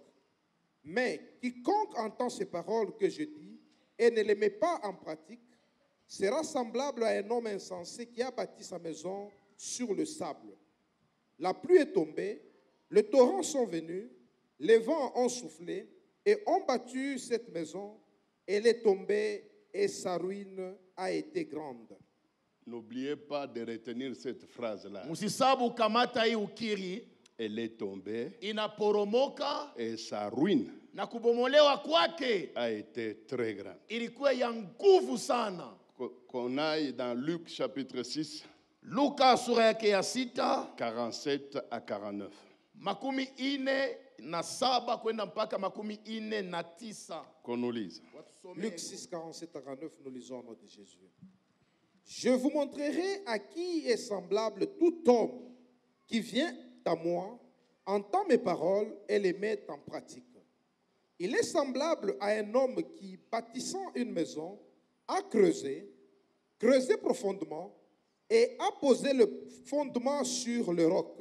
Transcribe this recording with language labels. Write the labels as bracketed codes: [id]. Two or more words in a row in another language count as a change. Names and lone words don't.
[fr] Mais quiconque entend ces paroles que je dis et ne les met pas en pratique sera semblable à un homme insensé qui a bâti sa maison sur le sable. La pluie est tombée, les torrents sont venus, les vents ont soufflé et ont battu cette maison. Elle est tombée et sa ruine a été grande. N'oubliez pas de retenir cette phrase-là. [sw] Msisabu kamata hii ukiri, [fr] Elle est tombée [sw] inaporomoka [fr] et sa ruine [sw] na kubomolewa kwake [fr] a été très grande. [sw] ilikuwa ya nguvu sana. [fr] Qu'on aille dans Luc chapitre 6, [sw] Luka sura yake ya 6, [fr] 47 à 49. [sw] 47 kwenda mpaka 49. [fr] Qu'on nous lise. Luc 6, 47 à 49, nous lisons au nom de Jésus. Je vous montrerai à qui est semblable tout homme qui vient à moi, entend mes paroles et les met en pratique. Il est semblable à un homme qui, bâtissant une maison, a creusé profondément et a posé le fondement sur le roc.